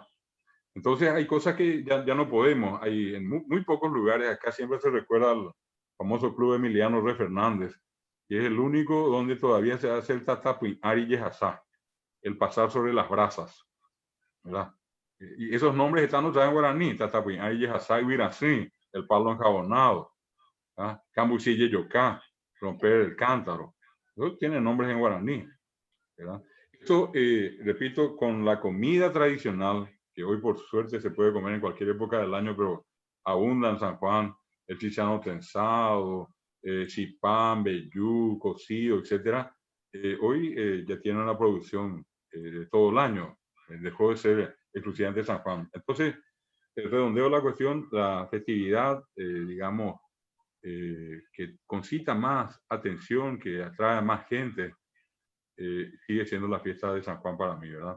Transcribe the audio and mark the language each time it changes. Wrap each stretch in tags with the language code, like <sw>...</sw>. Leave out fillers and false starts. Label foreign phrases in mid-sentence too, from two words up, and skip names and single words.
<es>Entonces hay cosas que ya no podemos. Hay en muy pocos lugares, acá siempre se recuerda al famoso club Emiliano Re Fernández, que es el único donde todavía se hace el</es> <gn>tatapuin ari yehasá,</gn> <es>el pasar sobre las brasas, ¿verdad? Y esos nombres están otra vez en guaraní,</es> <gn>tatapuin ari yehasá</gn> <es>y virasí, el palo enjabonado,</es> <gn>cambucille yocá,</gn> <es>romper el cántaro. Eso tiene nombres en guaraní, ¿verdad? Esto, repito, con la comida tradicional, que hoy por suerte se puede comer en cualquier época del año, pero abunda en San Juan, el chichano tensado, chipán, vellú, cocido, etc. Hoy ya tiene una producción de todo el año, dejó de ser exclusivamente San Juan. Entonces, redondeo la cuestión, la festividad, digamos, que concita más atención, que atrae a más gente, sigue siendo la fiesta de San Juan para mí, ¿verdad?</es>